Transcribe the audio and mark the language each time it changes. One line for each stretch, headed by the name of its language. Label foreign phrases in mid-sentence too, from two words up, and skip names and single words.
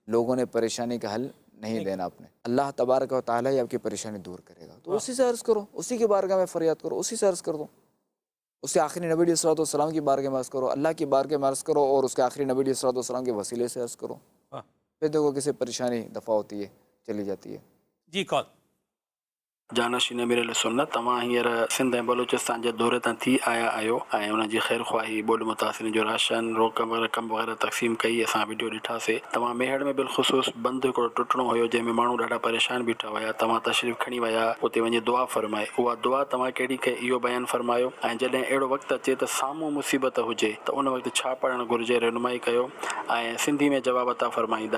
Urdu: لوگوں نے پریشانی کا حل نہیں دینا اپنے. اللہ تبارک و تعالیٰ ہی آپ کی پریشانی دور کرے گا، تو اسی سے عرض کرو، اسی کی بارگاہ میں فریاد کرو، اسی سے عرض کر دو. اس کے آخری نبی علیہ الصلوۃ والسلام کی بارگاہ میں عرض کرو، اللہ کی بارگاہ میں عرض کرو، اور اس کے آخری نبی علیہ الصلوۃ والسلام کے وسیلے سے عرض کرو. واہ. پھر دیکھو کسی پریشانی دفع ہوتی ہے، چلی جاتی ہے. جی کال.
Sindhi: جانشین امیر سنت تمام ہیر سندھ ऐं بلوچستان जे دورے तां थी आया आहियो ऐं उन जी ख़ैर ख़्वाही ॿोॾि मुतासिरीन जो राशन रोकम रक़म वग़ैरह तक़सीम कई, असां वीडियो ॾिठासीं. तव्हां मेहड़ में बिलख़ुसूस बंदि हिकिड़ो टुटणो हुयो जंहिंमें माण्हू ॾाढा परेशान बीठा हुया, तव्हां तशरीफ़ खणी विया, उते वञी दुआ फ़रमाए. उहा दुआ तव्हां कहिड़ी खे इहो बयानु फ़रमायो, ऐं जॾहिं अहिड़ो वक़्तु अचे त साम्हूं मुसीबत हुजे त उन वक़्तु छा पढ़णु घुरिजे, रहनुमाई कयो ऐं सिंधी में जवाब अता फ़रमाईंदा.